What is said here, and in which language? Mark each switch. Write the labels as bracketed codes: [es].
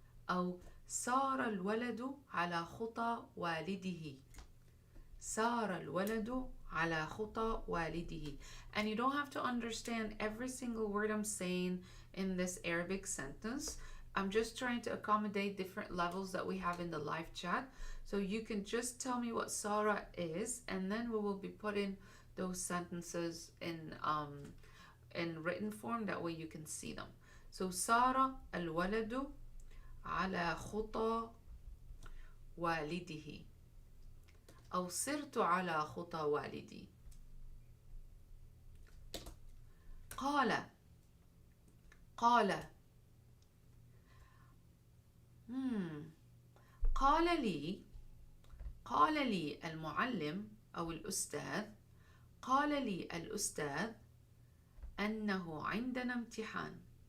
[ar] أو سار الولد على خطى والده. سار الولد على خطى والده. [en] And you don't have to understand every single word I'm saying. in this Arabic sentence. I'm just trying to accommodate different levels that we have in the live chat. So you can just tell me what Sarah is, and then we will be putting those sentences in written form. That way you can see them. [ar] So سار الولد على خطى والده أو صرت على خطى والدي. قال قال قال لي المعلم أو الأستاذ، قال لي الأستاذ أنه عندنا امتحان.